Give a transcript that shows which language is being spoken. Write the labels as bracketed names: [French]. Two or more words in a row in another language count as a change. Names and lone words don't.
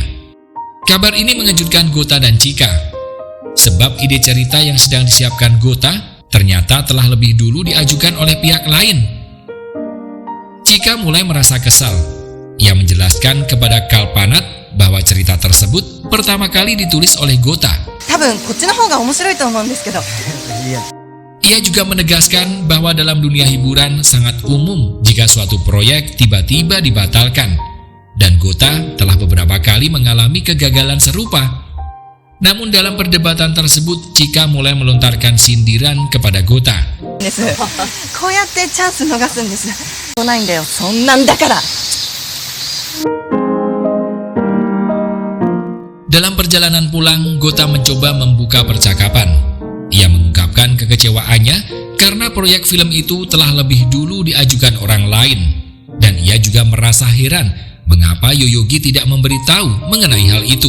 [Indonesian] Kabar ini mengejutkan Gota dan Chika, sebab ide cerita yang sedang disiapkan Gota ternyata telah lebih dulu diajukan oleh pihak lain. Chika mulai merasa kesal. Ia menjelaskan kepada Kalpanat bahwa cerita tersebut pertama kali ditulis oleh Gota. [Japanese] 多分こっちの方が面白いと思うんですけど。 [Indonesian] Ia juga menegaskan bahwa dalam dunia hiburan sangat umum jika suatu proyek tiba-tiba dibatalkan, dan Gota telah beberapa kali mengalami kegagalan serupa. Namun dalam perdebatan tersebut, Chika mulai melontarkan sindiran kepada Gota. [Japanese] こうやってチャンス逃すんです。ないんだよ、そんなんだから。 [Indonesian] Dalam perjalanan pulang, Gota mencoba membuka percakapan. Ia mengungkapkan kekecewaannya karena proyek film itu telah lebih dulu diajukan orang lain. Dan ia juga merasa heran mengapa Yoyogi tidak memberitahu mengenai hal itu.